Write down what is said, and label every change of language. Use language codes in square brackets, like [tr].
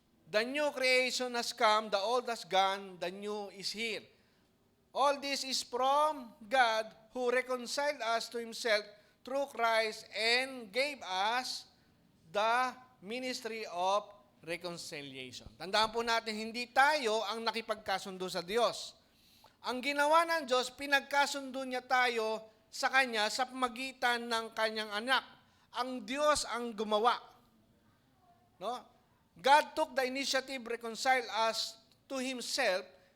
[en] The new creation has come, the old has gone, the new is here. All this is from God who reconciled us to Himself through Christ and gave us the ministry of reconciliation. [tl] Tandaan po natin, hindi tayo ang nakipagkasundo sa Diyos. Ang ginawa ng Diyos, pinagkasundo niya tayo sa Kanya sa pamagitan ng Kanyang anak. Ang Diyos ang gumawa. No? [en] God took the initiative, reconcile us to Himself.